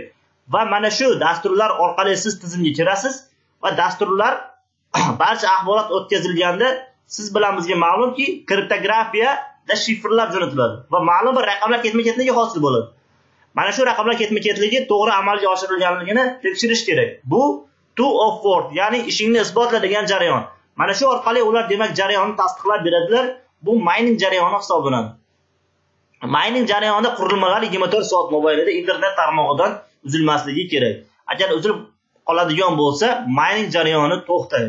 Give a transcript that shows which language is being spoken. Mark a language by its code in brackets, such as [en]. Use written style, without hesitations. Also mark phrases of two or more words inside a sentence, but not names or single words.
[uz] Va mana shu dasturlar orqali siz tizimga kirasiz va dasturlar barcha axborot o'tkazilganda siz bilan bizga ma'lumki, kriptografiyada shifrlar jo'natiladi va ma'lum bir raqamlar ketma-ketligi hosil bo'ladi. Mana shu raqamlar ketma-ketligi to'g'ri amalga oshirilganligini tekshirish kerak. [en] Bu proof of work, [uz] ya'ni ishingni isbotla degan jarayon. Mana shu orqali ular demak jarayonni tasdiqlab beradilar. Bu mining jarayoni hisoblanadi. Mining jarayonida qurilmalar 24 soat mobaynida internet tarmog'idan uzilmasligi kerak. Agar uzilib qoladigan bo'lsa, mining jarayoni to'xtaydi.